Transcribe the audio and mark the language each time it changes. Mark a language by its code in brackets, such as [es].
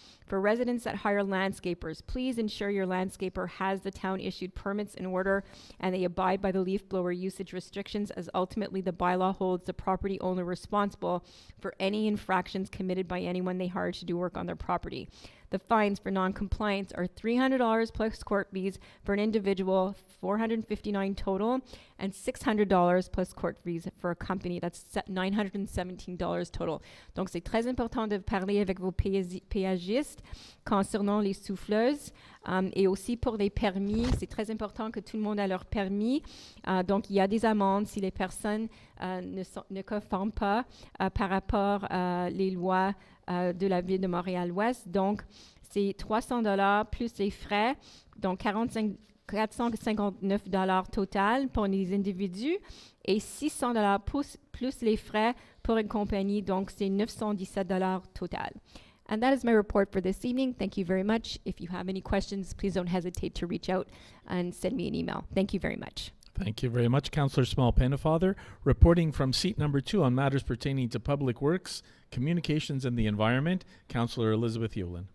[en] For residents that hire landscapers, please ensure your landscaper has the town-issued permits in order and they abide by the leaf blower usage restrictions, as ultimately the bylaw holds the property owner responsible for any infractions committed by anyone they hire to do work on their property. The fines for non-compliance are $300 plus court fees for an individual, $459 total, and $600 plus court fees for a company. That's $917 total. [fr] Donc, c'est très important de parler avec vos péagistes concernant les souffleuses. Et aussi pour les permis, c'est très important que tout le monde a leur permis. Donc, il y a des amendes si les personnes ne conforment pas par rapport les lois de la ville de Montréal-Ouest. Donc, c'est $300 plus les frais, donc $459 total pour les individus et $600 plus les frais pour une compagnie, donc c'est $917 total. [en] And that is my report for this evening. Thank you very much. If you have any questions, please don't hesitate to reach out and send me an email. Thank you very much. Thank you very much, Councillor Small-Pennefather. Reporting from seat number 2 on matters pertaining to public works, communications, and the environment, Councillor Elizabeth Yulin.